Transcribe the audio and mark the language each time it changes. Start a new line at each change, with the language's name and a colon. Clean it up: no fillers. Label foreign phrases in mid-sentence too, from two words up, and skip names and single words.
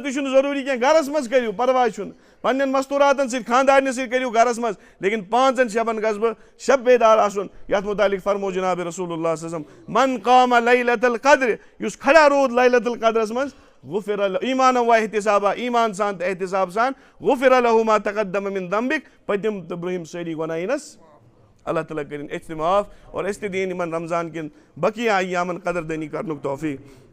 Kashmiri: تہِ چھُنہٕ ضروٗری کینٛہہ گرس منٛز کٔرِو پرواے چھُنہٕ پننٮ۪ن مستوٗراتن سۭتۍ خاندارنہِ سۭتۍ کٔرِو گرس منٛز لیکن 5 شبن گژھٕ بہٕ شب بیدار آسُن یتھ مُتعلق فرمو جناب
Arabic: رسول اللہ صلی اللہ علیہ وسلم من قام لیلۃ القدر
Kashmiri: یُس کھڑا روٗد لیلۃ القدرس منٛز
Arabic: غُفِرَ ایٖمانًا و احتِسابًا
Kashmiri: ایٖمان سان تہٕ احتِساب سان
Arabic: غُفِرَ لَہُ ما تقدم من ذنبِک
Kashmiri: پٔتِم تہٕ برٛونٛہِم سٲری گۄناہ یِنس اللہ تعالیٰ کٔرِنۍ أسۍ تہِ معاف اور أسۍ تہِ دِیِن یِمن رمضان کٮ۪ن بقیہ ایامن قدر دٲنی کرنُک توفیٖق